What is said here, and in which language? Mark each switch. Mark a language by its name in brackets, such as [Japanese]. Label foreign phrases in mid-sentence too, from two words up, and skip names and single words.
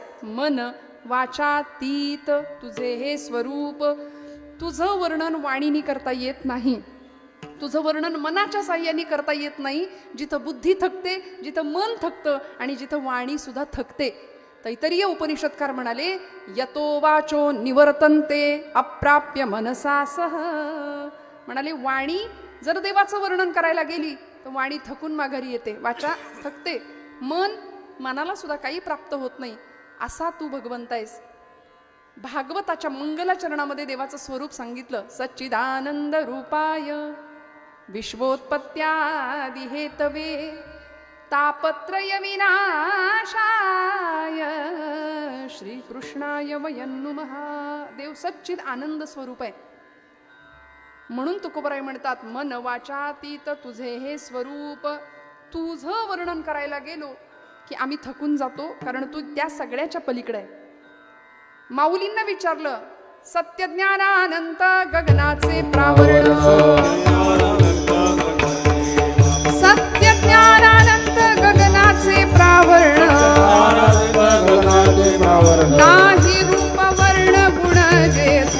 [Marathi] मन वाचातीत तुझे हे स्वरूप. तुझं वर्णन वाणीनी करता येत नाही, तुझं वर्णन मनाच्या साह्याने करता येत नाही. जिथं बुद्धी थकते, जिथं मन थकतं आणि जिथं वाणी सुद्धा थकते. तैतरीय उपनिषदकार म्हणाले, [Sanskrit] यतो वाचो निवर्तन्ते अप्राप्य मनसा सह. [Marathi] म्हणाले वाणी जर देवाचं वर्णन करायला गेली तर वाणी थकून माघारी येते, वाचा थकते, मन मनाला सुद्धा काही प्राप्त होत नाही. असा तू भगवंत आहेस. भागवताच्या मंगलाचरणामध्ये देवाचं स्वरूप सांगितलं, [Sanskrit] सच्चिदानंद रूपाय विश्वोत्पत्त्यादि हेतवे तापत्रय विनाशाय श्रीकृष्णाय वयं नुमः. [Marathi] देव सच्चिद आनंद स्वरूप आहे. म्हणून तुकोबराय म्हणतात, मन वाचातीत तुझे हे स्वरूप. तुझं वर्णन करायला गेलो की आम्ही थकून जातो, कारण तू त्या सगळ्याच्या पलीकडे आहे. माऊलींना विचारलं, सत्यज्ञानानंत गगनाचे प्रावरण, सत्यज्ञानानंत गगनाचे प्रावरण, नाही रूप वर्ण गुण जेथ,